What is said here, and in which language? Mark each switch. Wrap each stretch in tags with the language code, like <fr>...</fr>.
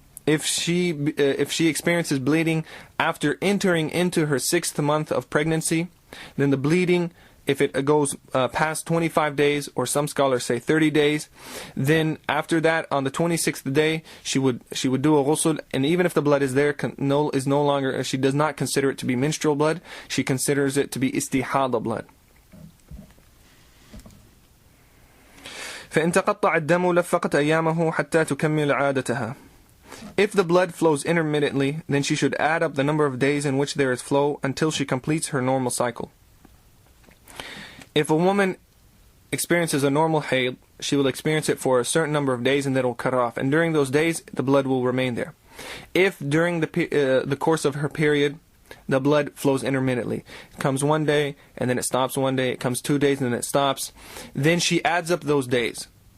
<en>If she experiences bleeding after entering into her 6th month of pregnancy, then the bleeding, if it goes past 25 days, or some scholars say 30 days, then after that, on the 26th day, she would do a ghusl, and even if the blood is there, is no longer, she does not consider it to be menstrual blood, she considers it to be istihada blood.</en> <ar>فإن تقطع الدم لفقت أيامه حتى تكمل عادتها.</ar> <en>If the blood flows intermittently, then she should add up the number of days in which there is flow until she completes her normal cycle. If a woman experiences a normal hayd, she will experience it for a certain number of days and then it will cut off. And during those days, the blood will remain there. If during the course of her period, the blood flows intermittently, it comes one day and then it stops one day, it comes 2 days and then it stops, then she adds up those days.</en>